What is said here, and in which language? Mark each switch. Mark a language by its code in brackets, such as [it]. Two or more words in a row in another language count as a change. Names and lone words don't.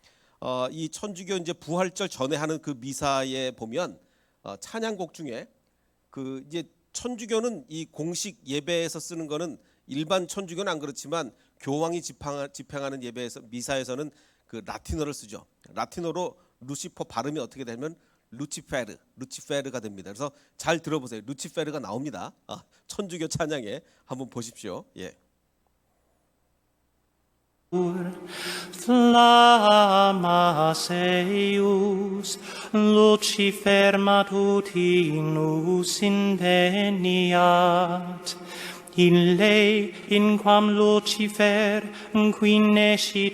[ko] 이 천주교 이제 부활절 전에 하는 그 미사에 보면 찬양곡 중에 그 이제 천주교는 이 공식 예배에서 쓰는 거는 일반 천주교는 안 그렇지만 교황이 집행하는 예배에서 미사에서는 그 라틴어를 쓰죠. 라틴어로 루시퍼 발음이 어떻게 되면 루치페르가 됩니다. 그래서 잘 들어보세요. 루치페르가 나옵니다. 천주교 찬양에 한번 보십시오. 예. [la] Flammas eius, Lucifer matutinus inveniat. Ille in quam Lucifer qui nescit